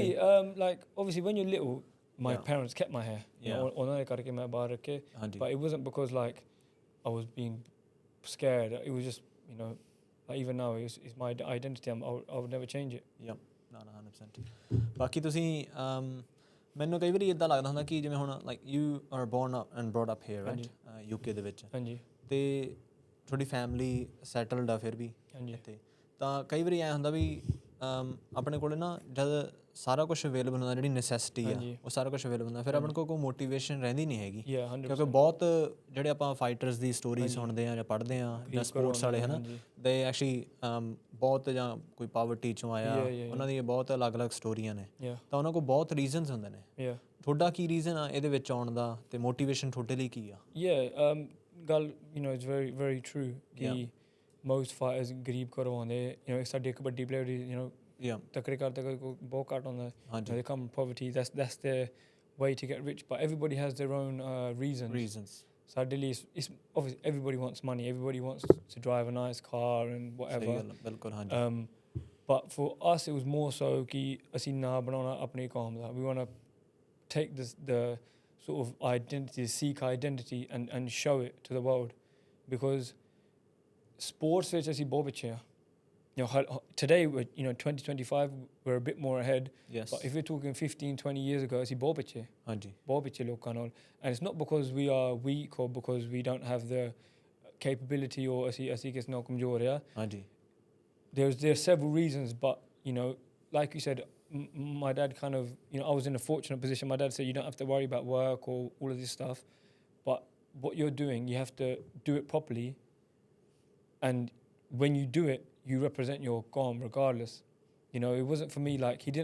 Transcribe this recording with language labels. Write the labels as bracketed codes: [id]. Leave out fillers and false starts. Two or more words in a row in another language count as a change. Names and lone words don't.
[en] ਨਹੀਂ like obviously when you're little my parents kept my hair [pa] ਉਹਨਾਂ ਦੇ ਕਰਕੇ ਮੈਂ ਬਾਹਰ ਰੱਖੇ [en] but it wasn't because like I was being scared, it was just you know like even now it's my identity, I would never change it। [pa] ਨਾ 100%। ਬਾਕੀ ਤੁਸੀਂ ਮੈਨੂੰ ਕਈ ਵਾਰੀ ਇੱਦਾਂ ਲੱਗਦਾ ਹੁੰਦਾ ਕਿ ਜਿਵੇਂ ਹੁਣ [en] like you are born and brought up here right [pa] UK ਦੇ ਵਿੱਚ, ਅਤੇ ਤੁਹਾਡੀ [en] family settled [pa] ਆ ਫਿਰ ਵੀ ਇੱਥੇ, ਤਾਂ ਕਈ ਵਾਰੀ ਐਂ ਹੁੰਦਾ ਵੀ ਆਪਣੇ ਕੋਲ ਨਾ ਜਦ ਸਾਰਾ ਕੁਛ ਅਵੇਲੇਬਲ ਹੁੰਦਾ, ਜਿਹੜੀ ਨੈਸੈਸਿਟੀ ਆ ਉਹ ਸਾਰਾ ਕੁਛ ਅਵੇਲੇਬਲ ਹੁੰਦਾ, ਫਿਰ ਆਪਣੇ ਕੋਲ ਕੋਈ ਮੋਟੀਵੇਸ਼ਨ ਰਹਿੰਦੀ ਨਹੀਂ ਹੈਗੀ। ਕਿਉਂਕਿ ਬਹੁਤ ਜਿਹੜੇ ਆਪਾਂ ਫਾਈਟਰਸ ਦੀ ਸਟੋਰੀ ਸੁਣਦੇ ਹਾਂ ਜਾਂ ਪੜ੍ਹਦੇ ਹਾਂ ਜਾਂ ਸਪੋਰਟਸ ਵਾਲੇ ਹੈ ਨਾ, ਦੇ ਐਕਚੁਅਲੀ ਬਹੁਤ ਜਾਂ ਕੋਈ ਪਾਵਰਟੀ 'ਚੋਂ ਆਇਆ, ਉਹਨਾਂ ਦੀਆਂ ਬਹੁਤ ਅਲੱਗ-ਅਲੱਗ ਸਟੋਰੀਆਂ ਨੇ, ਤਾਂ ਉਹਨਾਂ ਕੋਲ ਬਹੁਤ ਰੀਜ਼ਨਸ ਹੁੰਦੇ ਨੇ। ਤੁਹਾਡਾ ਕੀ ਰੀਜ਼ਨ ਆ ਇਹਦੇ ਵਿੱਚ ਆਉਣ ਦਾ, ਅਤੇ ਮੋਟੀਵੇਸ਼ਨ ਤੁਹਾਡੇ ਲਈ ਕੀ ਆ? [en] ਗੱਲ you know it's very very true ਕਿ most fighters [pa] ਗਰੀਬ ਘਰੋਂ ਆਉਂਦੇ, [en] you know [pa] ਸਾਡੀ ਇੱਕ ਵੱਡੀ ਪਲੇਅਰ [en] you know [pa] ਤਕੜੇ ਕਰਦੇ ਕੋਈ ਬਹੁਤ ਘੱਟ ਹੁੰਦਾ [en] they come from poverty that's their way to get rich but everybody has their own reasons [pa] ਸਾਡੇ ਲਈ [en] it's obviously everybody wants money everybody wants to drive a nice car and whatever [pa] ਬਿਲਕੁਲ ਹਾਂਜੀ [en] but for us it was more so [pa] ਕਿ ਅਸੀਂ ਨਾ ਬਣਾਉਣਾ ਆਪਣੀ ਕੌਮ ਦਾ [en] we want to take the sort of identity, Sikh identity and show it to the world because sports which [pa] ਅਸੀਂ ਬਹੁਤ ਪਿੱਛੇ ਆ [en] today we're 2025 we're a bit more ahead but if we're talking 15-20 years ago [pa] ਅਸੀਂ ਬਹੁਤ ਪਿੱਛੇ ਹਾਂਜੀ ਬਹੁਤ ਪਿੱਛੇ ਲੋਕਾਂ ਨਾਲ [en] and it's not because we are weak or because we don't have the capability or [pa] ਅਸੀਂ ਕਿਸ ਨਾਲ ਕਮਜ਼ੋਰ ਆ ਹਾਂਜੀ [en] there's several reasons but like you said my dad kind of I was in a fortunate position my dad said you don't have to worry about work or all of this stuff but what you're doing you have to do it properly and when you do it you represent your qawm regardless it wasn't for me like he